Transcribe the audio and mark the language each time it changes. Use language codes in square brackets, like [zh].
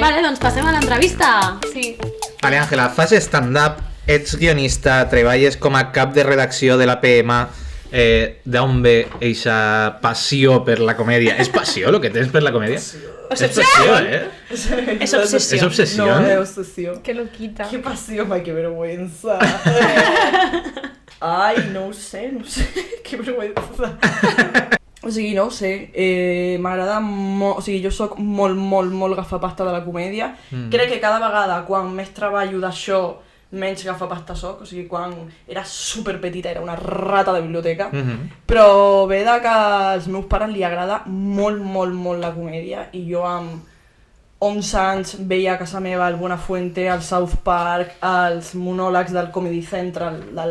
[ca] Vale, doncs passem a l'entrevista. Sí. Vale, Àngela, fas stand-up, ets guionista, treballes com a cap de redacció de la PMA. D'on ve eixa passió per la comèdia? És passió el que tens per la comèdia? És passió, És obsessió. És obsessió. [es] No, es obsesión. Que lo quita. Qué pasión, ay, qué vergüenza. Ay, [ca] no ho sé, [es] qué vergüenza. [ca] O sigui, no ho sé, m'agrada molt, o sigui, jo sóc molt gafapasta de la comèdia. Crec que cada vegada quan més treballo d'això, menys gafapasta soc, o sigui, quan era superpetita era una rata de biblioteca, però ve de que als meus pares li agrada molt la comèdia i jo amb 11 anys veia a casa meva el Buenafuente, el South Park, els monòlegs del Comedy Central,